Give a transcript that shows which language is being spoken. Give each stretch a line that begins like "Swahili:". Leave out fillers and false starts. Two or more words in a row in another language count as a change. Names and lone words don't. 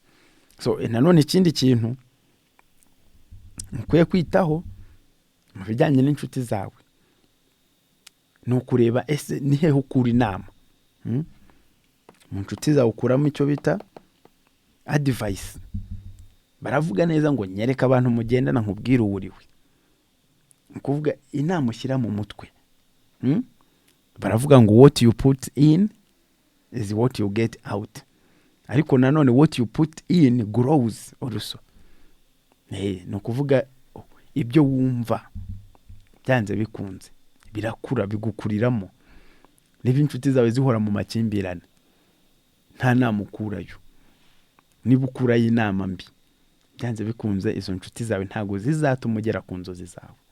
Kinyarwanda: Nanone ikindi kintu ukwiye kwitaho mu bijyanye n'inshuti zawe ni ukureba ese ni hehe ukura inama. Mu nshuti zawe ukuramo icyo bita advice. Baravuga neza ngo nyereka abantu mugendana nkubwire uwuriwe. Ukuvuga inama ushyira mu mutwe. Baravuga ngo
English: what you put in is what you get out.
Kinyarwanda: Ariko nanone
English: what you put in grows also.
Kinyarwanda: Ni ukuvuga ibyo wumva byanze bikunze birakura bigukuriramo. Niba inshuti zawe zihora mu makimbirane, nta nama ukurayo. Niba ukurayo inama mbi, byanze bikunze izo nshuti zawe ntago zizatuma ugera ku nzozi zawe.